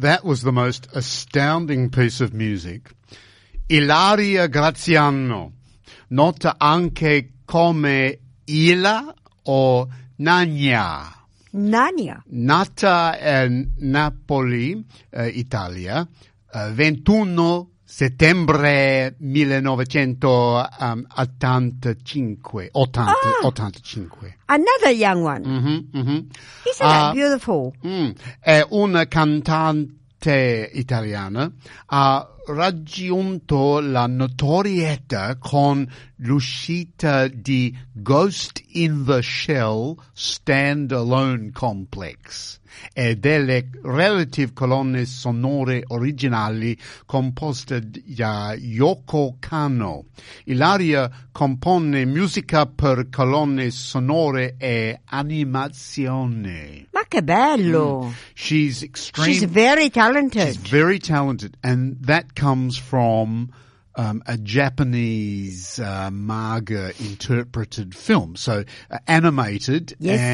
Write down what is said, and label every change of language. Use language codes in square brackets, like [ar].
[en] That was the most astounding piece of music. [it] Ilaria Graziano, nota anche come Ila or Nania. Nania. Nata in Napoli, Italia, 21 settembre 1985. [en] Another young one. Isn't that beautiful? [it] È una cantante italiana. Ha raggiunto la notorietà con l'uscita di Ghost in the Shell Stand Alone Complex e delle relative colonne sonore originali composte da Yoko Kanno. Ilaria compone musica per colonne sonore e animazione. Ma che bello! [en] She's very talented. And that comes from a Japanese manga interpreted film, so animated, yes.